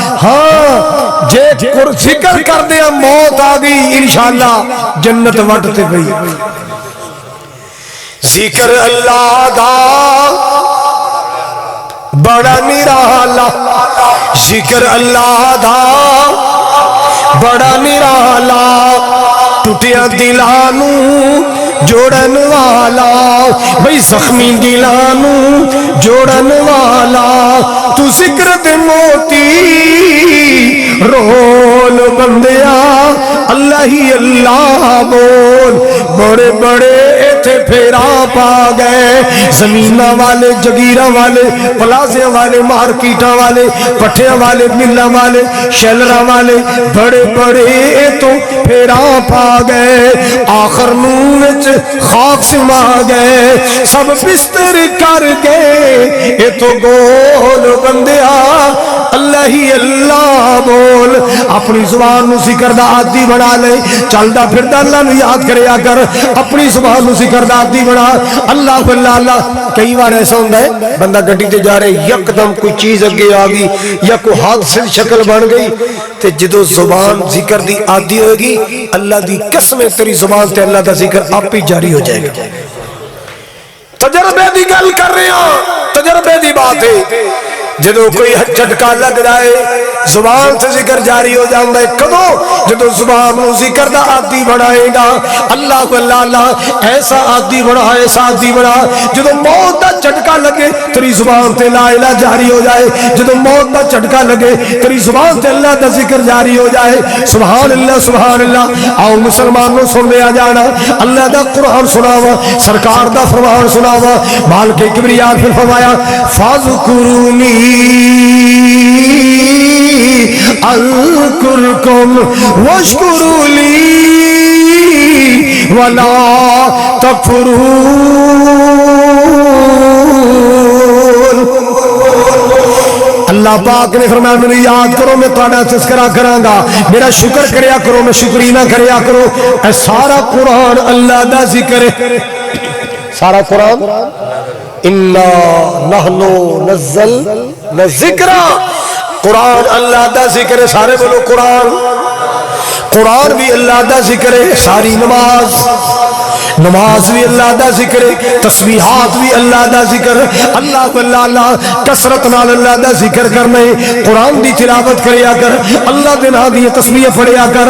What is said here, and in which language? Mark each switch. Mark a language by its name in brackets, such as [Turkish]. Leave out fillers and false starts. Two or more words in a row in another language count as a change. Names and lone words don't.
[Punjabi] ہاں جے ذکر کر دیا موت آ گئی [Arabic] انشاءاللہ [Punjabi] جنت وٹتے گئی۔ ذکر اللہ دا بڑا نرالا، ذکر اللہ دا بڑا نرالا، ٹوٹیا دلانو جوڑن والا، بھئی زخمی دلانو جوڑن والا، تو ذکر دے موتی رول بندیا اللہ ہی اللہ بول، بڑے بڑے ایتھے پھیرا پا گئے، زمینہ والے، جگیرہ والے، پلازے والے، مارکیٹاں والے، پٹھیاں والے، ملہ والے، شیلرہ والے، بڑے بڑے ایتھوں پھیرا پا گئے، آخر نوچ خاک سما گئے، سب بستر کر گئے ایتھوں گول بندیا اللہ ہی اللہ بول۔ اپنی زبان نو ذکر دا عادی بنا لے، چلدا پھردا اللہ نو یاد کریا کر، اپنی زبان نو ذکر دا عادی بنا، اللہ اللہ اللہ۔ کئی بار ایسا ہوندا ہے بندہ گڈی تے جا رہے یکدم کوئی چیز اگے آ گئی یا کوئی حادثے دی شکل بن گئی تے جدو زبان ذکر دی عادی ہوئے گی اللہ دی قسم تیری زبان تے اللہ دا ذکر آپ ہی جاری ہو جائے گا۔ تجربے دی گل کر رہے ہیں، تجربے دی بات ہے، جدو کوئی جھٹکا لگ جائے زبان سے ذکر جاری ہو جاندہ ہے، کدو جدو زبان نو ذکر دا عادی بنائے گا، اللہ اللہ اللہ ایسا عادی بنا، ایسا عادی بنا، جدو موت دا جھٹکا لگے تیری زبان تے [Arabic] لا الہ [Punjabi] جاری ہو جائے، جدو موت دا جھٹکا لگے تیری زبان تے اللہ دا ذکر جاری ہو جائے۔ [Arabic] سبحان اللہ سبحان اللہ۔ [Punjabi] آؤ مسلمانوں سن لیا جانا، اللہ دا قرآن سناوا، سرکار دا فرمان سناوا، مالک کبریاء پھر فرمایا [Arabic] فاذکرونی اذکرکم واشکروا لی ولا تکفرون۔ [Punjabi] اللہ پاک نے فرمایا میرے یاد کرو میں تہاڈا تذکرہ کراں گا، میرا شکر کریا کرو میں شکری نہ کریا کرو۔ اے سارا قرآن اللہ دا ذکر ہے، سارا قرآن [Arabic] انا نحن نزلنا الذکر، [Punjabi] قرآن اللہ دا ذکر ہے، سارے بولو قرآن، قرآن بھی اللہ دا ذکر ہے، ساری نماز، نماز بھی اللہ دا ذکر ہے، تسبیحات بھی اللہ دا ذکر ہے، اللہ اللہ اللہ کثرت نال اللہ دا ذکر کرنا ہے، قرآن دی تلاوت کریا کر، اللہ دے نام دی تسبیح پڑھیا کر۔